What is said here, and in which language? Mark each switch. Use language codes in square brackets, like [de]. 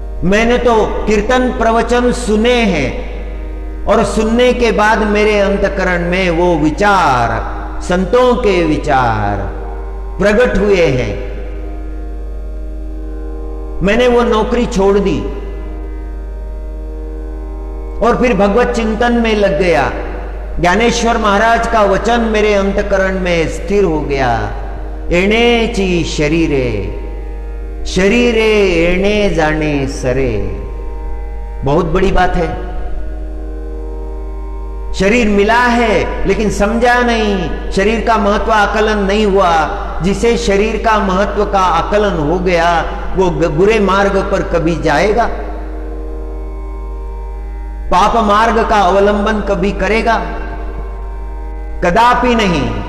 [hi] मैंने तो कीर्तन प्रवचन सुने हैं और सुनने के बाद मेरे अंतकरण में वो विचार, संतों के विचार प्रकट हुए हैं। मैंने वो नौकरी छोड़ दी और फिर भगवत चिंतन में लग गया। ज्ञानेश्वर महाराज का वचन मेरे अंतकरण में स्थिर हो गया। [mr] एणेची शरीरे, शरीरे एणे जाने सरे। [hi] बहुत बड़ी बात है। शरीर मिला है लेकिन समझा नहीं, शरीर का महत्व आकलन नहीं हुआ। जिसे शरीर का महत्व का आकलन हो गया वो बुरे मार्ग पर कभी जाएगा? पाप मार्ग का अवलंबन कभी करेगा? कदापि नहीं।